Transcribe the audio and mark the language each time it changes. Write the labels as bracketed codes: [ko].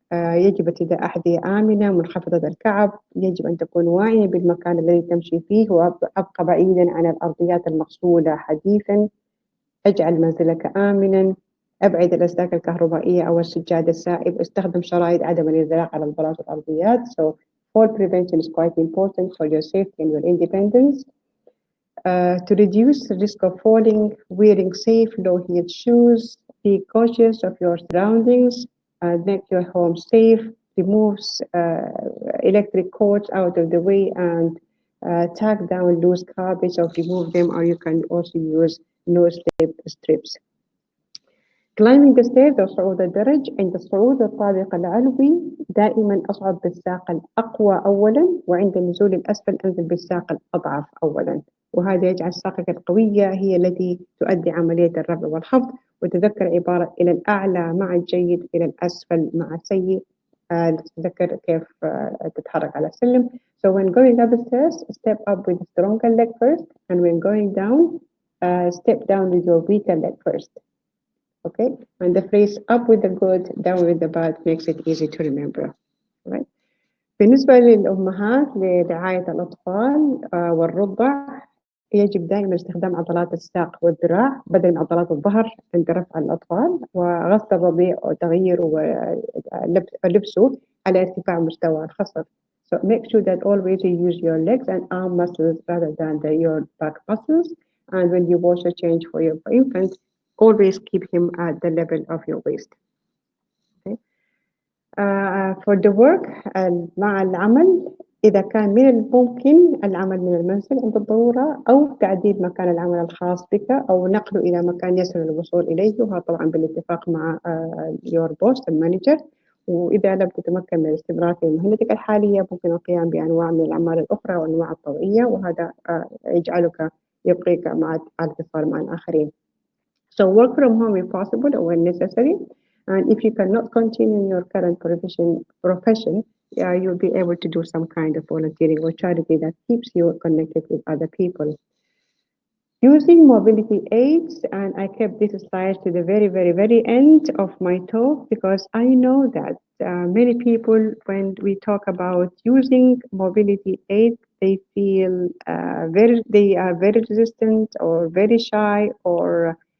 [ar] يجب ارتداء أحذية آمنة منخفضة الكعب. يجب أن تكون واعية بالمكان الذي تمشي فيه وأبقى بعيدا عن الأرضيات المغسولة حديثا. اجعل منزلك آمنا. أبعد الأسلاك الكهربائية أو السجاد السائب. استخدم شرائط عدم الانزلاق على البلاط والأرضيات. [en] So fall prevention is quite important for your safety and your independence. To reduce the risk of falling, wearing safe low-heeled shoes. Be cautious of your surroundings. Make your home safe. Remove electric cords out of the way and tack down loose garbage or remove them, or you can also use no-slip strips. Climbing the stairs [ar] أو صعود الدرج. عند الصعود الطابق العلوي دائما أصعد بالساق الأقوى أولا، وعند النزول الأسفل أنزل بالساق الأضعف أولا، وهذا يجعل ساقك القوية هي التي تؤدي عملية الرفع والخفض. وتذكر عبارة إلى الأعلى مع الجيد، إلى الأسفل مع السيء. تذكر كيف تتحرك على السلم. [en] So when going up the stairs, step up with the stronger leg first, and when going down, step down with your weaker leg first. Okay, and the phrase up with the good, down with the bad makes it easy to remember. Right? [ar] بالنسبة للأمهات لرعاية الأطفال والرضع، يجب دائما استخدام عضلات الساق والذراع بدل من عضلات الظهر عند رفع الأطفال، وغسل الرضيع وتغييره ولبسه على ارتفاع مستوى الخصر. [en] So make sure that always you use your legs and arm muscles rather than your back muscles. And when you wash or change for your infant, always keep him at the level of your waist. Okay. For the work [ar] مع العمل، إذا كان من الممكن العمل من المنزل عند الضرورة، أو تعديل مكان العمل الخاص بك، أو نقله إلى مكان يسهل الوصول إليه، وهذا طبعا بالاتفاق مع [en] your boss [ar] المانجر. وإذا لم تتمكن من الاستمرار في مهنتك الحالية، ممكن القيام بأنواع من الأعمال الأخرى والأنواع الطوعية، وهذا يجعلك يبقيك مع الاتصال مع الآخرين. [en] So work from home if possible or when necessary. And if you cannot continue in your current profession, you'll be able to do some kind of volunteering or charity that keeps you connected with other people. Using mobility aids, and I kept this slide to the very, very, very end of my talk because I know that many people, when we talk about using mobility aids, they feel they are very resistant or very shy, or